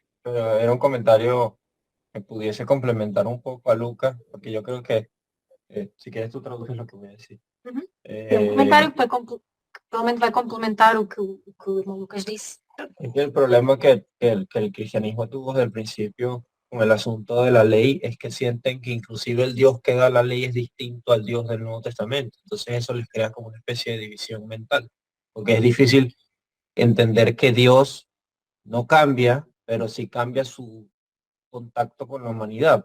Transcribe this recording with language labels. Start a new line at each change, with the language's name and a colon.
Spanish: Pero era un comentario que pudiese complementar un poco a Lucas, porque yo creo que, si quieres tú traduces lo que voy a decir.
Portuguese: Um comentário que provavelmente vai complementar o que o irmão Lucas disse.
Spanish: Es que el problema que el cristianismo tuvo desde el principio con el asunto de la ley es que sienten que inclusive el Dios que da la ley es distinto al Dios del Nuevo Testamento. Entonces eso les crea como una especie de división mental, porque es difícil entender que Dios no cambia, pero sí cambia su contacto con la humanidad.